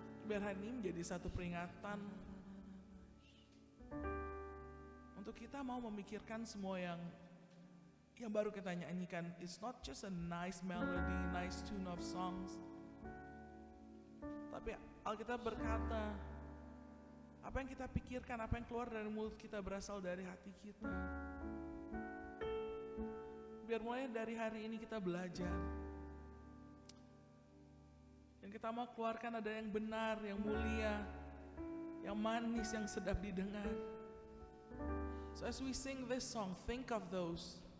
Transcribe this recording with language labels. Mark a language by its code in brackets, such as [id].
[id] Biar hari ini menjadi satu peringatan untuk kita mau memikirkan semua yang baru kita nyanyikan. [en] It's not just a nice melody, nice tune of songs. [id] Tapi Alkitab berkata, apa yang kita pikirkan, apa yang keluar dari mulut kita berasal dari hati kita. Biar mulai dari hari ini kita belajar. Yang kita mau keluarkan ada yang benar, yang mulia, yang manis, yang sedap didengar. [en] So as we sing this song, think of those.